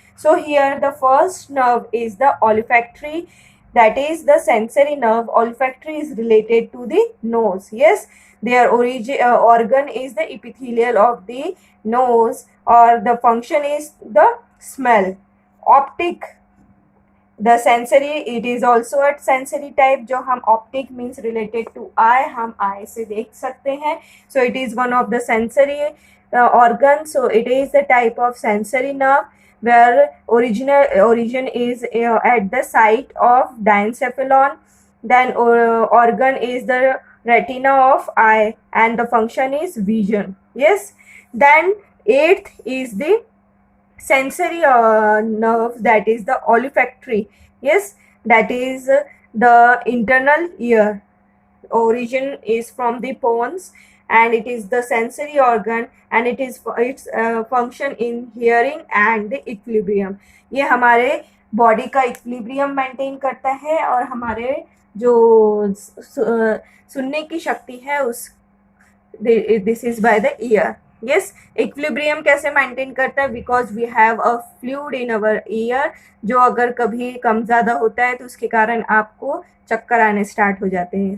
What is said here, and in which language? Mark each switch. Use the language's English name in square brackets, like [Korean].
[English] So here the first nerve is the olfactory, that is the sensory nerve. Olfactory is related to the nose. Yes, their organ is the epithelial of the nose or the function is the smell. Optic, the sensory, it is also a sensory type. [Hindi] जो हम [English] optic means related to eye, [Hindi] हम eye से देख सकते हैं. [English] So it is one of the sensory organ. So it is the type of sensory nerve where origin is at the site of diencephalon. then organ is the retina of eye and the function is vision. Yes, then eighth is the sensory nerve, that is the olfactory. Yes, that is the internal ear. Origin is from the pons and it is the sensory organ and it is its function in hearing and the equilibrium. [Hindi] ये हमारे body का equilibrium maintain करता है और हमारे जो सुनने की शक्ति है उस [English] This is by the ear. [Hindi] Yes, equilibrium कैसे मेंटेन करता है? [English] because we have a fluid in our ear, [Hindi] जो अगर कभी कम ज़्यादा होता है तो उसके कारण आपको चक्कर आने स्टार्ट हो जाते हैं.